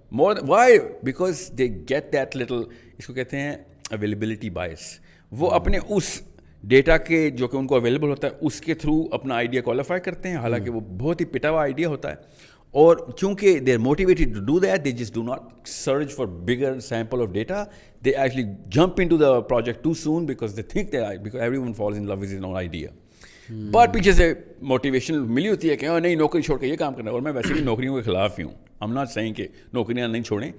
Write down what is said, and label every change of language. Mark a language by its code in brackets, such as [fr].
[en] More why? Because they get that little, [ur] اس کو کہتے ہیں [en] Availability bias. [ur] وہ اپنے اس ڈیٹا کے جو کہ ان کو اویلیبل ہوتا ہے اس کے تھرو اپنا آئیڈیا کوالیفائی کرتے ہیں, حالانکہ وہ بہت ہی پٹا ہوا آئیڈیا ہوتا ہے. اور چونکہ [en] They are motivated to do that, they just do not search for bigger sample of data. They actually jump into the project too soon because they think because everyone falls in love with his own idea. But [ur] پیچھے سے motivation ملی ہوتی ہے کہ نہیں نوکری چھوڑ کے یہ کام کرنا. اور میں ویسے بھی نوکریوں کے خلاف ہی ہوں. [en] I am not saying [ur] کہ نوکریاں نہیں چھوڑیں.